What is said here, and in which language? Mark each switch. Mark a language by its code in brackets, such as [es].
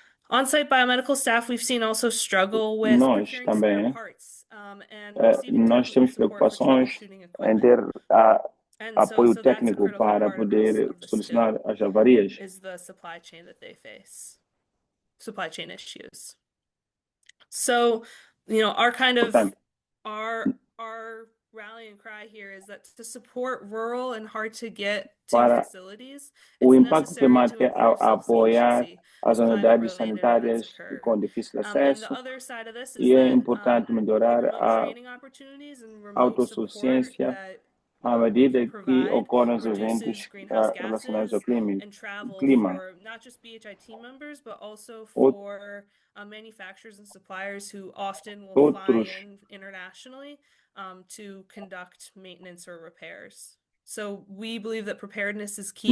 [en] On-site biomedical staff, we've seen also struggle with procuring parts. [pt] Nós temos preocupações em ter apoio técnico para poder solucionar as avarias. [en] Is the supply chain that they face, supply chain issues. So, our kind of our rallying cry here is that to support rural and hard to get to facilities, [pt] o impacto climático é apoiar as unidades sanitárias com difícil acesso e é importante melhorar a autossuficiência à medida que ocorrem os eventos relacionados ao clima. [en] Not just BHI team members, but also for manufacturers and suppliers who often will fly in internationally to conduct maintenance or repairs. So we believe that preparedness is key.